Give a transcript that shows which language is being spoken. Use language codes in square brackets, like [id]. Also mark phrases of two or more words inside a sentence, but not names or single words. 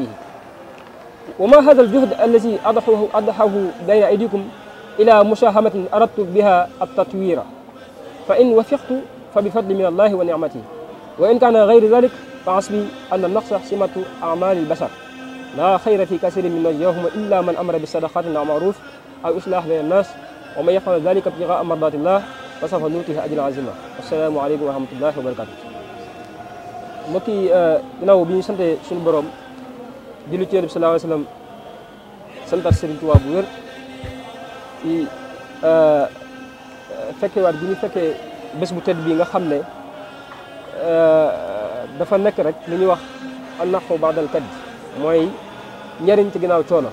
[ar] وما هذا الجهد الذي أضحه بين أيديكم إلى مشاهمة أردت بها التطوير، فإن وفقت فبفضل من الله ونعمته، وإن كان غير ذلك فحسبي أن النقص سمة أعمال البشر، لا خير في كثير من نجواهم إلا من أمر بالصدقات والمعروف أو إصلاح بين الناس، ومن يفعل ذلك ابتغاء مرضات الله فسوف نؤتيه أجرا عظيما. السلام عليكم ورحمة الله وبركاته. [wo] mbokk yi ginnaaw bi ñu sante suñu borom julli ci Yonent bi [ar] صلى الله عليه وسلم [wo] santat Serigne Touba bu wér ci fekkewaat bi ñu fekkee bés bu tedd bi nga xam ne dafa nekk rek li ñuy wax [ar] النفع بعد الكد, [wo] mooy njariñ ci ginnaaw coono.